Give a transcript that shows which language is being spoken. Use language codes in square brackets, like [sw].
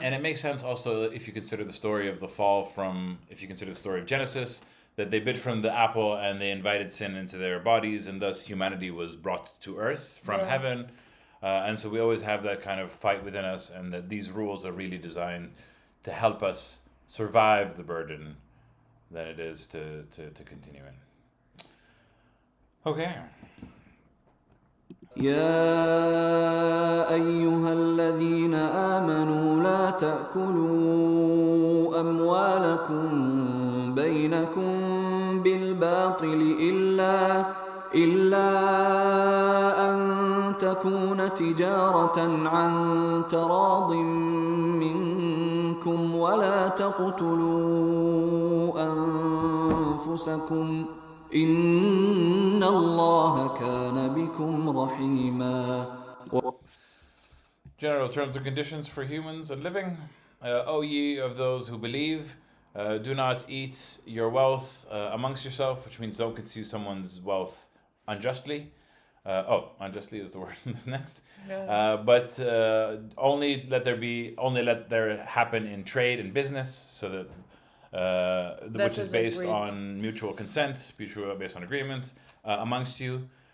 [en] And it makes sense also if you consider the story of the fall if you consider the story of Genesis, that they bit from the apple and they invited sin into their bodies, and thus humanity was brought to earth from heaven. And so we always have that kind of fight within us, and that these rules are really designed to help us survive the burden that it is to continue in. Okay. [ar] يا أيها الذين آمنوا لا تأكلوا أموالكم بينكم بالباطل إلا أن تكون تجارة عن تراض منكم ولا تقتلوا أنفسكم إن الله كان بكم رحيما. [en] General terms and conditions for humans and living. O ye of those who believe, do not eat your wealth amongst yourself, which means don't consume someone's wealth unjustly. Unjustly is the word that's next. But only let there happen in trade and business, so that which is based on mutual consent, based on agreement amongst you.